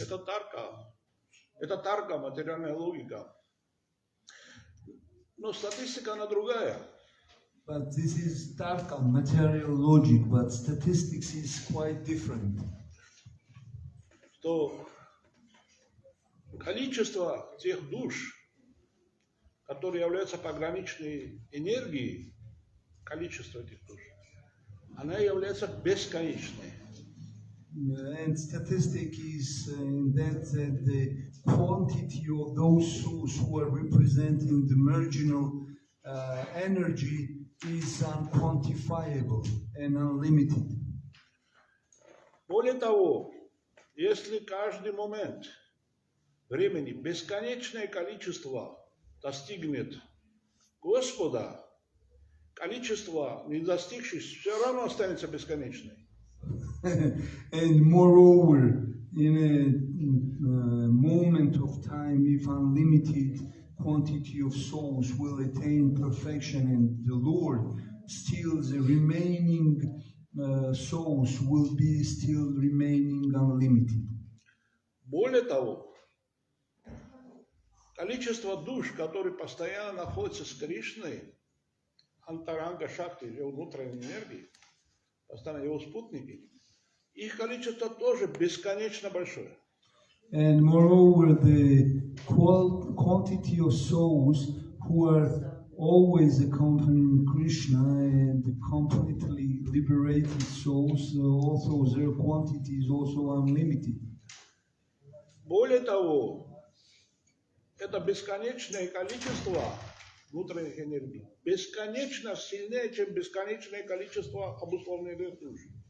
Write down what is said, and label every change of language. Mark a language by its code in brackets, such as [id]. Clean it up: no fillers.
[ru] Это тарка, материальная логика. Но статистика она другая. [en] But this is tarka, material logic, but statistics is quite different. [ru] Что количество тех душ, которые являются пограничной энергией, количество этих душ, она является бесконечной. [en] And statistic is in that the quantity of those souls who are representing the marginal energy is unquantifiable and unlimited. [ru] Более того, если каждый момент времени бесконечное количество достигнет Господа, количество не достигших все равно останется бесконечным. [en] And moreover, in a moment of time, if unlimited quantity of souls will attain perfection and the Lord, still the remaining souls will be still remaining unlimited. [ru] Более того, количество душ, которые постоянно находятся с Кришной, антаранга шакти, его внутренней энергии, постоянно его спутники, их количество тоже бесконечно большое. [en] And moreover, the quantity of souls who are always accompanying Krishna and the completely liberated souls, also their quantity is also unlimited. [ru] Более того, это бесконечное количество внутренних энергий, бесконечно сильнее, чем бесконечное количество обусловленных душ.